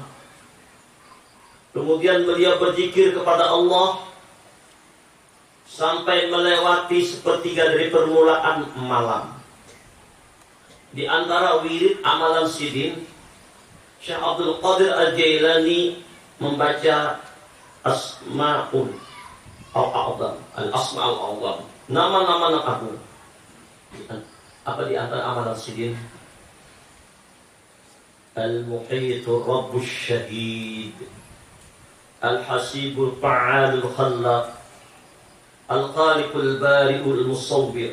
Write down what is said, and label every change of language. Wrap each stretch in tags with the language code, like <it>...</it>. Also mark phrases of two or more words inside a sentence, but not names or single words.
<id>Kemudian beliau berzikir kepada Allah sampai melewati sepertiga dari permulaan malam. Di antara wirid amalan sidin, Syekh Abdul Qadir Al-Jailani membaca</id> <ar>أسماء الأعظم، الأسماء الأعظم,</ar> <id>nama-nama agung. Apa di antara amalan sidin?</id> <ar>المحيط رب الشهيد، الحسيب الفعال الخلاق، الخالق البارئ المصور.</ar>